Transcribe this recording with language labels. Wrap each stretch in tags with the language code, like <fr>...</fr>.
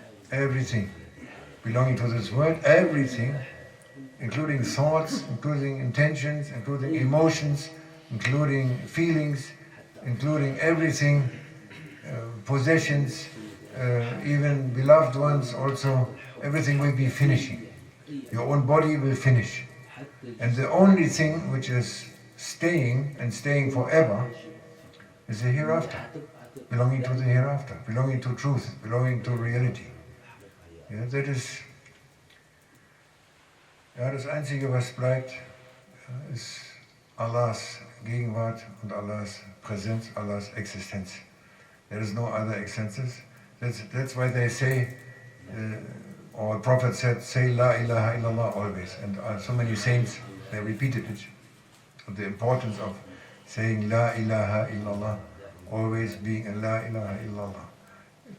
<en>Everything belonging to this world, everything, including thoughts, including intentions, including emotions, including feelings, including everything, possessions, even beloved ones also, everything will be finishing. Your own body will finish. And the only thing which is staying and staying forever is the hereafter, belonging to the hereafter, belonging to truth, belonging to reality.</en> <de>Ja, das Einzige, was bleibt, ist Allahs Gegenwart und Allahs Präsenz, Allahs Existenz.</de> <en>There is no other existences. That's why they say, or the Prophet said, say La ilaha illallah always. And so many saints, they repeated it. The importance of saying La ilaha illallah, always being a La ilaha illallah.</en>